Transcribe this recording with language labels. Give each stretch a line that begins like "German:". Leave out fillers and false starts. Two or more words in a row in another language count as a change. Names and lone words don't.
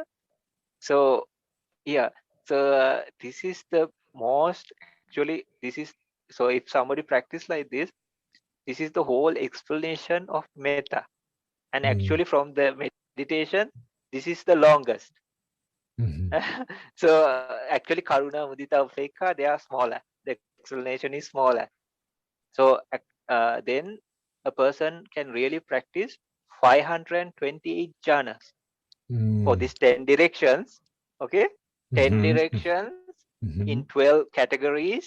English: So yeah, so this is the most, actually, so if somebody practice like this is the whole explanation of metta. And actually from the meditation, this is the longest. So actually
Pali: karuna, mudita, upekha,
English: they are smaller. The explanation is smaller. So then a person can really practice 528 jhanas for these 10 directions. Okay, 10 directions in 12 categories.